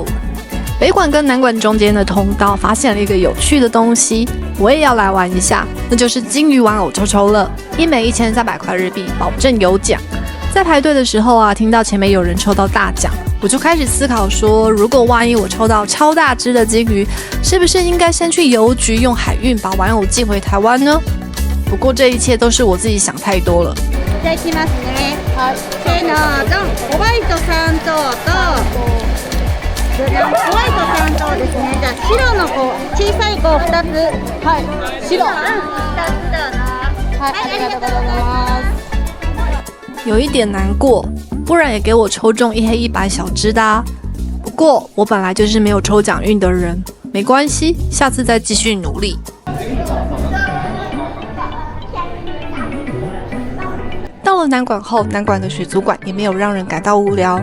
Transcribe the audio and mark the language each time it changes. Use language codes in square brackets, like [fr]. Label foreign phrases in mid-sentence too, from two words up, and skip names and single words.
[zh] 北馆跟南馆中间的通道发现了一个有趣的东西，我也要来玩一下，那就是金鱼玩偶抽抽乐，一枚1300块日币，保证有奖。在排队的时候啊，听到前面有人抽到大奖，我就开始思考说，如果万一我抽到超大只的金鱼，是不是应该先去邮局用海运把玩偶寄回台湾呢？不过这一切都是我自己想太多了。 [ja] いただきますね。はい。せーの、ドン。ホワイト3頭と、ホワイト3頭ですね。じゃあ白の子、小さい子2つ。はい。白。2つだな。はい。ありがとうございます。 [zh] 有一点难过，不然也给我抽中一黑一白小只的啊。不过我本来就是没有抽奖运的人，没关系，下次再继续努力。到了南馆后，南馆的水族馆也没有让人感到无聊。